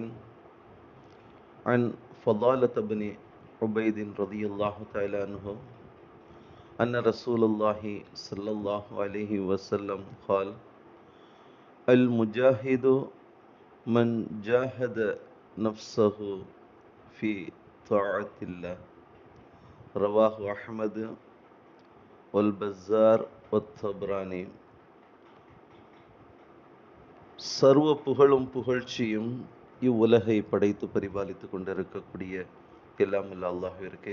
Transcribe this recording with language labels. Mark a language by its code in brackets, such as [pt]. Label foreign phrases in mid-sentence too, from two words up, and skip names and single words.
[ar] عن فضالة بن عبيد رضي الله تعالى عنه أن رسول الله صلى الله عليه وسلم قال: المجاهد من جاهد نفسه في طاعة الله. رواه أحمد والبزار والطبراني. [ta] சர்வ புகழும் புகழ்ச்சியும் இவ்வுலகை படைத்து பரிபாலித்து கொண்டிருக்கக்கூடிய எல்லாம் அல்ல அல்லாஹ்விற்கே.